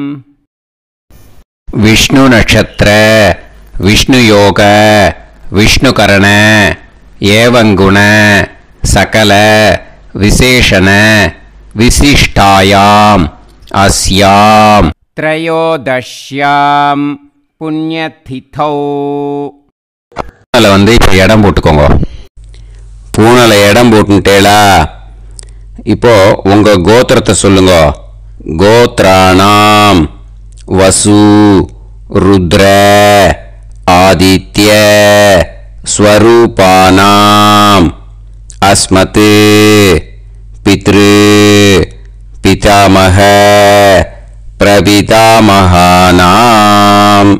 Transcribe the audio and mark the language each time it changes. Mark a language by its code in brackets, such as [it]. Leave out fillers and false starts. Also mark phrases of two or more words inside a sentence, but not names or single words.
[sa] विष्णु नक्षत्र विष्णु योग विष्णुकरण एवं गुण सकल विशेषण विशिष्टायाम् अस्यां त्रयोदश्यां पुण्यतिथौ [ta] வந்து இப்போ இடம் போட்டுக்கோங்க. பூனல இடம் போட்டுட்டேளா? இப்போ உங்க கோத்திரத்தை சொல்லுங்க. [sa] गोत्राणां वसु रुद्र आदित्य स्वरूपाणां अस्मत् पितृ पितामह प्रपितामहानाम्.